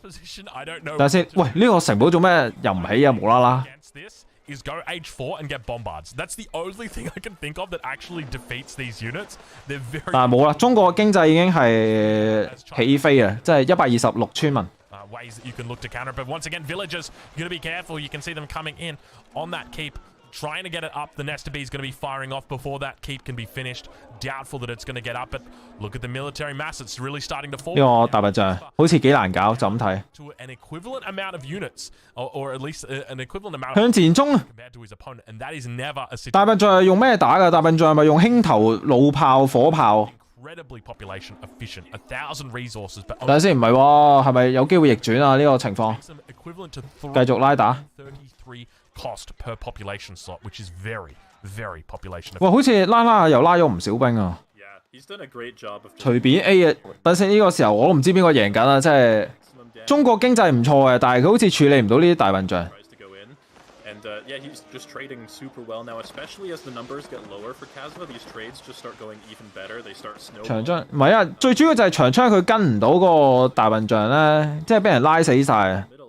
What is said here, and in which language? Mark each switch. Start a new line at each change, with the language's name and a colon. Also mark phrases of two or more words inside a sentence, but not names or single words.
Cantonese: 但係先，喂，呢個城堡做咩又唔起啊？無啦啦。但係冇啦，中國經濟已經係起飛啊！即係126村民。
English: Trying to get it up, the Nesta B is going to be firing off before that keep can be finished. Doubtful that it's going to get up, but look at the military mass. It's really starting to fall.
Cantonese: 呢個大笨象好似幾難搞，就咁睇。
English: To an equivalent amount of units, or at least an equivalent amount.
Cantonese: 向前衝
English: compared to his opponent, and that is never a situation.
Cantonese: 大笨象係用咩打㗎？大笨象係咪用輕頭、弩炮、火炮？
English: Incredibly population efficient, 1,000 resources.
Cantonese: 等陣先，唔係喎，係咪有機會逆轉啊？呢個情況繼續拉打。
English: Cost per population slot, which is very, very population.
Cantonese: 哇，好似拉又拉咗唔少兵啊！隨便 A 啊！等先呢個時候我都唔知邊個贏緊啊！即係中國經濟唔錯嘅，但係佢好似處理唔到呢啲大笨象。長槍唔係啊，最主要就係長槍佢跟唔到個大笨象咧，即係俾人拉死晒啊！